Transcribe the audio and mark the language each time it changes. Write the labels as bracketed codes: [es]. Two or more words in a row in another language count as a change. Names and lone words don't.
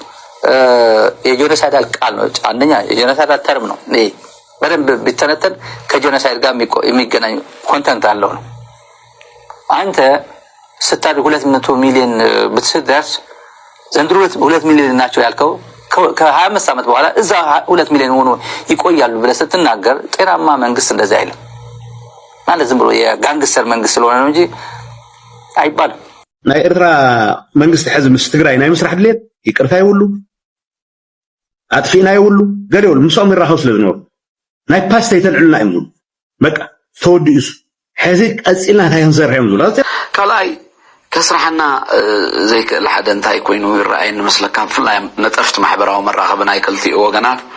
[am] የጆኖሳይዳል ቃል ነው አንደኛ [en] genocidal term [am] ነው እኔ በደንብ ቢተነተን ከጆኖሳይድ ጋር የሚገናኝ ኮንተንት አለው ነው አንተ ስታድ 200 ሚሊዮን ብትደርስ ዘንድሮ 2 ሚሊዮን ናቸው ያልከው ከ25 ዓመት በኋላ እዛ 2 ሚሊዮን ሆኖ ይቆያሉ ብለህ ስትናገር ጤናማ መንግስት እንደዛ አይልም ማለት ዝም ብሎ የጋንግስተር መንግስት ስለሆነ ነው እንጂ አይባልም [ti] ናይ ኤርትራ መንግስት ሕዚ ምስ ትግራይ ናይ ምስራሕ ድሌት ይቅርታ ይውሉ አጥፊና ይውሉ ገለ ይውሉ ምሶም ይራኸው ስለዝነው ናይ ፓስታ ይተልዕልና ይምሉ በቃ ተወዲኡስ ሕዚ ቀጽልና ታይንሰርሕም ዝብላ ካልኣይ ከስራሕና ዘይክእል ሓደ እንታይ ኮይኑ ይረአየኒ መስለካ ብፍላይ ነጠፍቲ ማሕበራዊ መራኸቢ ናይ ክልቲኡ ወገናት